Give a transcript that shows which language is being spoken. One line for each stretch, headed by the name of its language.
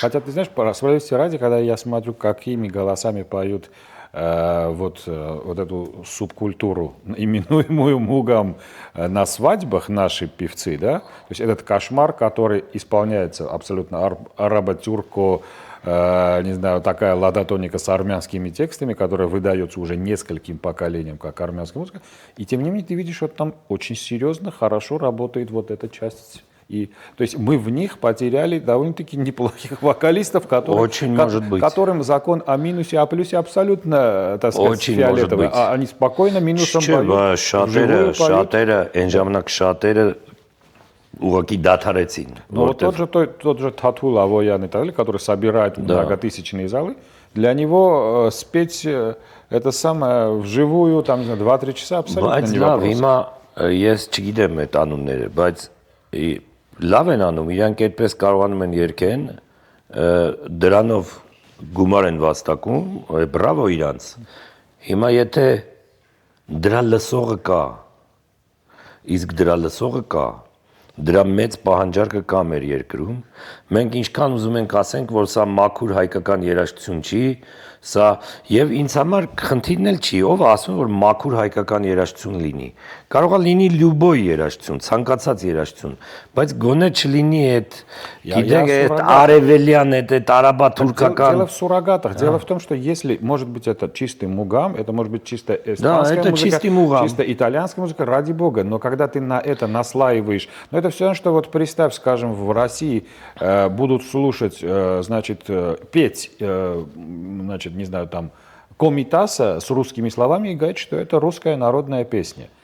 Russian: Хотя, ты знаешь, по справедливости ради, когда я смотрю, какими голосами поют эту субкультуру, именуемую мугом на свадьбах наши певцы, да, то есть этот кошмар, который исполняется абсолютно арабо-тюрко, не знаю, такая ладотоника с армянскими текстами, которая выдается уже нескольким поколениям как армянская музыка, и тем не менее ты видишь, что там очень серьезно, хорошо работает эта часть. То есть мы в них потеряли довольно-таки неплохих вокалистов, которым закон о минусе, о плюсе абсолютно, так сказать, очень фиолетовый. А они спокойно минусом поют.
Armenian: Շատերը, այն ժամանակ շատերը ուղղակի դադարեցին.
Russian: Ну тот же Татул Авоян и так далее, который собирает многотысячные залы, для него спеть это самое вживую, там, 2-3 часа абсолютно не вопрос.
Armenian: Բայց հիմա ես չգիտեմ այդ անունները, բայց լավ են անում, իրանք այդպես կարողանում են երգեն, դրանով գումար են վաստակում, բրավո իրանց։ Հիմա եթե դրա լսողը կա, իսկ դրա լսողը կա, դրա մեծ պահանջարկը կա մեր երկրում։ Մենք ինչքան ուզում ենք ասենք, որ սա մաքուր հայկական երաժշտություն չի, սա եւ ինձ համար խնդիրն էլ չի, ով ասում որ մաքուր հայկական երաժշտություն լինի։ Կարող է լինի լյուբոյ երաժշտություն, ցանկացած երաժշտություն, բայց գոնե չլինի այդ, գիտեք, այդ արևելյան, այդ արաբա-թուրքական։
Russian: Дело в суррогатах. Дело в том, что если, может быть, это чистый мугам, это может быть чисто испанская это музыка, чистый мугам. чисто итальянская музыка, ради бога. Но когда ты на это наслаиваешь, ну это все равно, что вот представь, скажем, в России будут слушать, значит, петь, значит, не знаю, там, Комитаса с русскими словами и говорить, что это русская народная песня.